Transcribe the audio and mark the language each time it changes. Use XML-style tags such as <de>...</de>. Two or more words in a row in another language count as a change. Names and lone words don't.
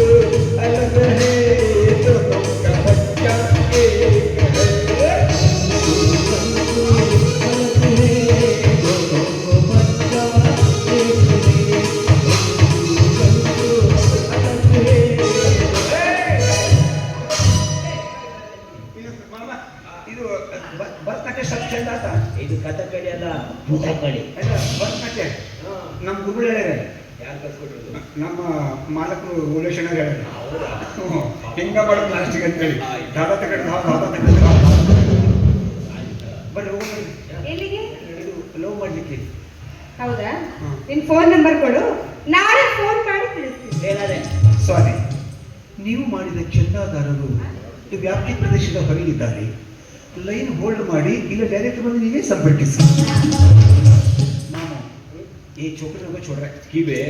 <hi>अलग है दोनों का बच्चा एक है गंसु अलग है दोनों को बच्चा एक है गंसु अलग है</hi> <kn>ಇದು ಭರತನಾಟ್ಯ ಸ್ವಲ್ಪ ಚಂದ ಆತ ಇದು ಕಥಕಳಿ ಅಲ್ಲ ಭೂತಕಳಿ ಅಲ್ಲ ಭರತನಾಟ್ಯ ನಮ್ಮ ಗುರುಗಳು ಹೇಳ್ಯಾರ ಯಾರು ಕಲ್ಸ್ಕೊಟ್ರು ನಮ್ಮ ಮಾಲಕರು ಉಲೇಶನ ಹೇಳ್ಯಾರ ಹೌದಾ ಹಿಂಗ ಮಾಡೋದು ಲಾಸ್ಟಿಗೆ ಅಂತೇಳಿ ದಾದ ತಗೊಂಡು ದಾದ ತಗೊಂಡು ಬರ್ರಿ ಹೋಗ್ರಿ ಎಲ್ಲಿಗೆ? ಇದು ಲವ್ ಮಾಡ್ಲಿಕ್ಕೆ ಹೌದಾ? ಹ್ಮ್. ನಿನ್</kn> <en>phone number</en> <kn>ಕೊಡು, ನಾಳೆ ಫೋನ್ ಮಾಡಿ ತಿಳಿಸ್ತೀನಿ. ಏನಾದೆ ಸ್ವಾಮಿ, ನೀವು ಮಾಡಿದ ಚಂದಾದಾರರು ಈ ವ್ಯಾಪ್ತಿ ಪ್ರದೇಶದ ಹೊರಗಿದ್ದಾರೆ.</kn> <en>line hold</en> <kn>ಮಾಡಿ ಇಲ್ಲ ಡೈರೆಕ್ಟ್ ಬಂದು ನೀವೇ ಸಂಪರ್ಕಿಸಿ.</kn> <hi>मामू ये छोकरे को छोड़ रहा की बे</hi>